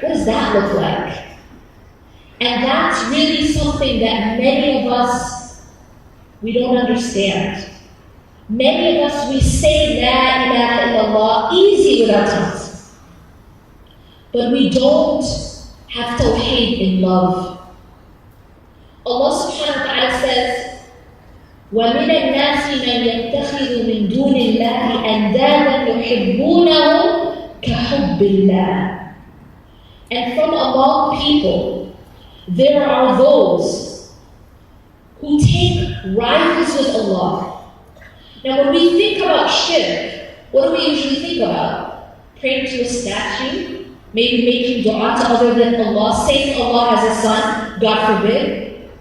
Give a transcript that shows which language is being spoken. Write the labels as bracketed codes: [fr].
[en] What does that look like? And that's really something that many of us, we don't understand. Many of us, we say La ilaha illallah easy with our tongues. But we don't have Tawheed in love. Allah subhanahu wa ta'ala says, [ar] وَمِنَ النَّاسِ مَنْ يَتَّخِذُ مِنْ دُونِ اللَّهِ أَنْدَادًا يُحِبُّونَهُمْ كَحُبِّ اللَّهِ. [en] And from among people, there are those who take rivals with Allah. Now when we think about shirk, what do we usually think about? Praying to a statue? Maybe making dua to other than Allah, saying Allah has a son, God forbid.